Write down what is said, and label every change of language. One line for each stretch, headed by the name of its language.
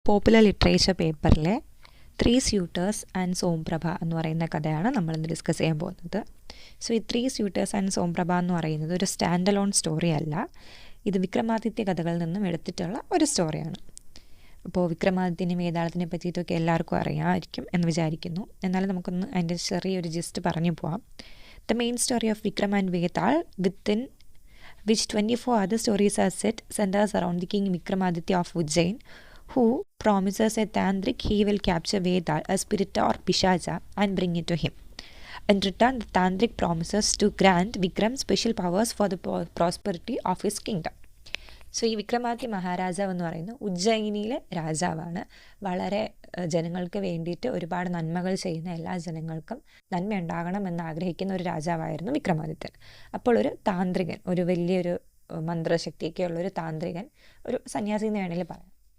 Malayalam: Popular literature പേപ്പറിലെ 3 സ്യൂട്ടേഴ്സ് and സോംപ്രഭ എന്ന് പറയുന്ന കഥയാണ് നമ്മളിന്ന് ഡിസ്കസ് ചെയ്യാൻ പോകുന്നത്. സോ ഈ 3 സ്യൂട്ടേഴ്സ് ആൻഡ് സോംപ്രഭ എന്ന് പറയുന്നത് ഒരു സ്റ്റാൻഡ് അലോൺ സ്റ്റോറി അല്ല. ഇത് വിക്രമാദിത്യ കഥകളിൽ നിന്നും എടുത്തിട്ടുള്ള ഒരു സ്റ്റോറിയാണ്. അപ്പോൾ വിക്രമാദിത്യനെ വേതാളത്തിനെ പറ്റിയിട്ടൊക്കെ എല്ലാവർക്കും അറിയാമായിരിക്കും എന്ന് വിചാരിക്കുന്നു. എന്നാലും നമുക്കൊന്ന് അതിൻ്റെ ചെറിയൊരു ജിസ്റ്റ് പറഞ്ഞു പോവാം.
English: The main story of Vikram and Vetal within which 24 other stories are set centers around the king Vikramaditya of Ujjain, who promises a tantric he will capture Vedal, a spirit or pishacha, and bring it to him. In return, the tantric promises to grant Vikram special powers for the prosperity of his kingdom.
Malayalam: So ഈ വിക്രമാദിത്യ മഹാരാജാവ് എന്ന് പറയുന്നത് ഉജ്ജയിനിയിലെ രാജാവാണ്. വളരെ ജനങ്ങൾക്ക് വേണ്ടിയിട്ട് ഒരുപാട് നന്മകൾ ചെയ്യുന്ന എല്ലാ ജനങ്ങൾക്കും നന്മ ഉണ്ടാകണമെന്ന് ആഗ്രഹിക്കുന്ന ഒരു രാജാവായിരുന്നു വിക്രമാദിത്യൻ. അപ്പോൾ ഒരു താന്ത്രികൻ, ഒരു വലിയൊരു മന്ത്രശക്തിയൊക്കെ ഉള്ളൊരു താന്ത്രികൻ, ഒരു സന്യാസി എന്ന് വേണമെങ്കിൽ പറയാം.